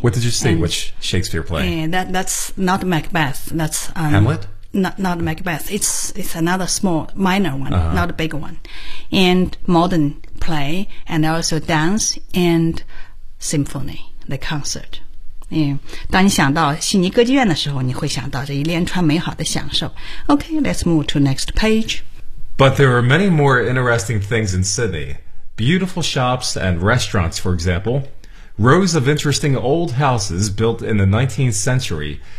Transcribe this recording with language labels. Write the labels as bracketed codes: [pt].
[en] What did you see? Which Shakespeare play? That's not Macbeth. That's, Hamlet? Not Macbeth. It's another small, minor one,not a big one. And modern play, and also dance and symphony, the concert. Yeah. [zh] 当你想到悉尼歌剧院的时候，你会想到这一连串美好的享受。 [en] Okay, let's move to next page. But there are many more interesting things in Sydney. Beautiful shops and restaurants, for example. Rows of interesting old houses built in the 19th century.